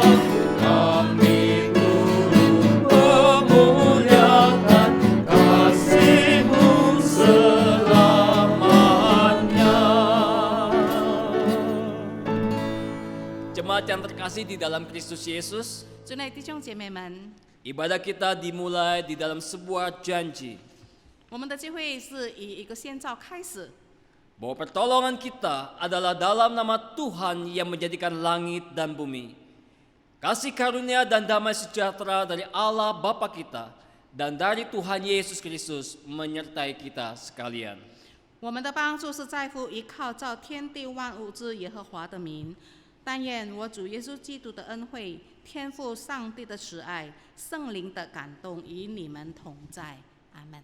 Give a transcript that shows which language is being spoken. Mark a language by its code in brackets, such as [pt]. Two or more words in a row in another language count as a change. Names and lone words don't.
[id] Kami turut memuliakan kasih-Mu selamanya. Jemaat yang terkasih di dalam Kristus Yesus, [zh] 主内弟兄姐妹们， [id] ibadah kita dimulai di dalam sebuah janji [zh] 我们的聚会是以一个先兆开始， [id] bahwa pertolongan kita adalah dalam nama Tuhan yang menjadikan langit dan bumi. Kasih karunia dan damai sejahtera dari Allah Bapa kita dan dari Tuhan Yesus Kristus menyertai kita sekalian. [zh] 我们的帮助是在乎依靠造天地万物之耶和华的名。但愿我主耶稣基督的恩惠、天父上帝的慈爱、圣灵的感动与你们同在。阿门。